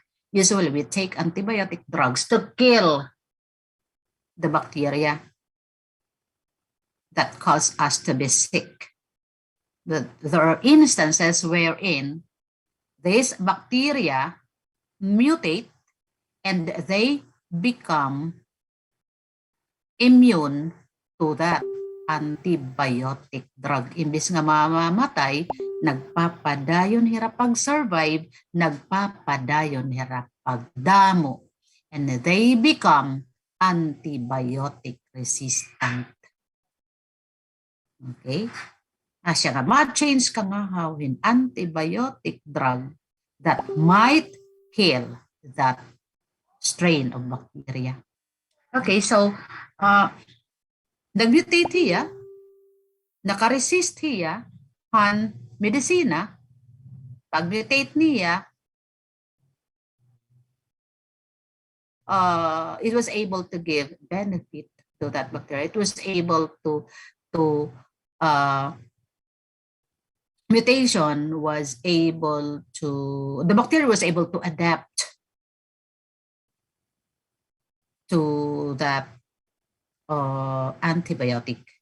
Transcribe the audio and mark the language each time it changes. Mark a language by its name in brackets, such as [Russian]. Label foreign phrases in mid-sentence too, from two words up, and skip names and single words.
[English] Usually we take antibiotic drugs to kill the bacteria that cause us to be sick. There are instances wherein these bacteria mutate and they become immune to that antibiotic drug. [Waray] Imbis nga mamamatay, nagpapadayon hirap pag-survive, nagpapadayon hirap pagdamo. [English] And they become antibiotic resistant. Okay? [Waray] Asya nga, ma-change ka nga hawin [English] antibiotic drug that might kill that strain of bacteria. [Waray] Okay, so nag-mutate hiya, naka-resist hiya, han medisina, pag-mutate niya, [English] it was able to give benefit to that bacteria. It was able to mutation was able to, the bacteria was able to adapt to that antibiotic.